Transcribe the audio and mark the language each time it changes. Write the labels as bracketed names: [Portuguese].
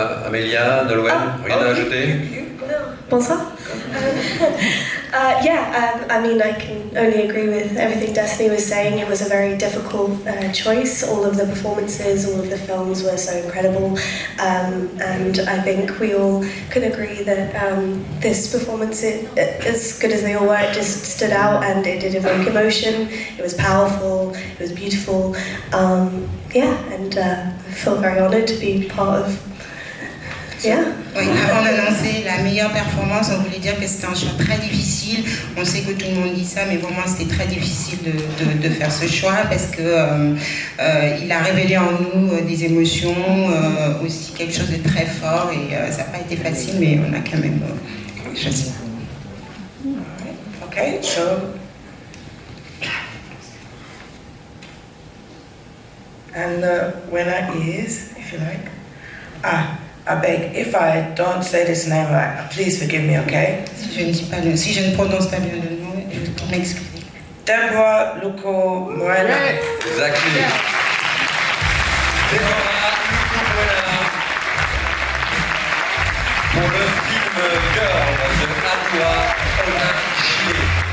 [French] Amelia, Nolwenn, rien à ajouter? Bonsoir. [English] I mean, I can only agree with everything Destiny was saying. It was a very difficult choice. All of the performances, all of the films were so incredible. And I think we all could agree that this performance, as good as they all were, it just stood out and it did evoke emotion. It was powerful, it was beautiful. I feel very honoured to be part of. [French] Oui, avant d'annoncer la meilleure performance, on voulait dire que c'était un choix très difficile. On sait que tout le monde dit ça, mais pour moi c'était très difficile de faire ce choix parce que il a révélé en nous des émotions, aussi quelque chose de très fort et ça n'a pas été facile, mais on a quand même choisi. [English] Okay, so and the winner is, if you like, I beg, if I don't say this name right, please forgive me, okay? [French] Si je ne prononce pas bien le nom, je vais m'excuser. Deborah Luco Moreno. [English] Exactly. Deborah Luco Moreno. [French] Pour le film Girl de Aloua Olympique.